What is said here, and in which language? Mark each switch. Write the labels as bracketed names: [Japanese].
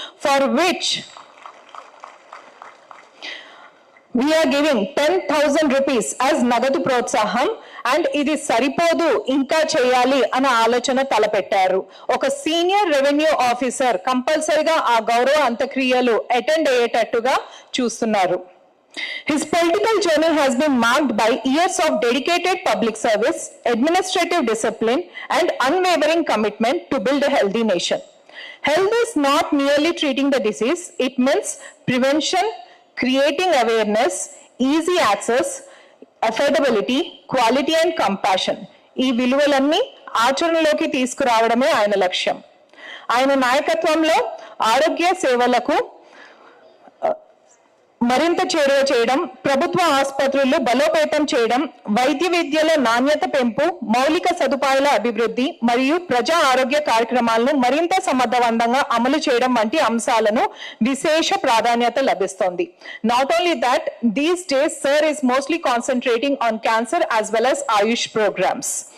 [English] for which we are giving 10,000 rupees as [Telugu] నగదు ప్రోత్సాహం and ఇది సరిపోదు ఇంకా చేయాలి అనే ఆలోచన తలపెట్టారు. ఒక సీనియర్ రెవెన్యూ ఆఫీసర్ కంపల్సరీగా ఆ గౌరవ అంత్యక్రియలు అటెండ్ అయ్యేటట్టుగా చూస్తున్నారు. [English] His political journey has been marked by years of dedicated public service, administrative discipline and unwavering commitment to build a healthy nation. Health is not merely treating the disease, it means prevention, creating awareness, easy access, affordability, quality and compassion. [Telugu] ఈ విలువలన్నీ ఆచరణలోకి తీసుకురావడమే ఆయన లక్ష్యం. ఆయన నాయకత్వంలో ఆరోగ్య సేవలకు మరింత చేరువ చేయడం, ప్రభుత్వ ఆసుపత్రులు బలోపేతం చేయడం, వైద్య విద్యలో నాణ్యత పెంపు, మౌలిక సదుపాయాల అభివృద్ధి మరియు ప్రజా ఆరోగ్య కార్యక్రమాలను మరింత సమర్థవంతంగా అమలు చేయడం వంటి అంశాలను విశేష ప్రాధాన్యత లభిస్తోంది. [English] Not only that, these days sir is mostly concentrating on cancer as well as Ayush programs.